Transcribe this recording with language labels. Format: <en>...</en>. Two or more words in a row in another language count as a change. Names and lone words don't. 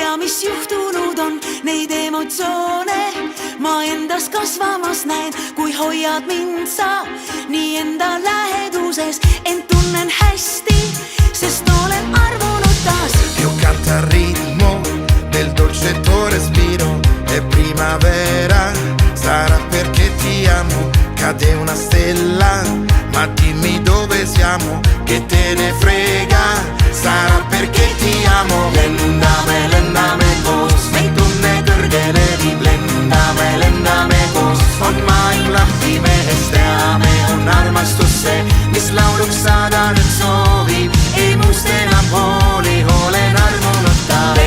<et>mis juhtunud on, neid emotsioone ma endas kasvamas näen, kui hoiad mind sa nii enda läheduses, ent tunnen hästi, sest olen armunud taas.</et> <it>Io canto al ritmo del dolce tuo respiro, è primavera, sarà perché ti amo. Cade una stella, ma dimmi dove siamo, che te ne frega, sarà perché ti amo.</it> <et>Lendame koos, meid tunne kõrgele viib. Lendame koos, on maailm lahti mehest, teame, on armastus see, mis lauluks saada nüüd soovib. Ei muust enam hooli, olen armunud taas.</et>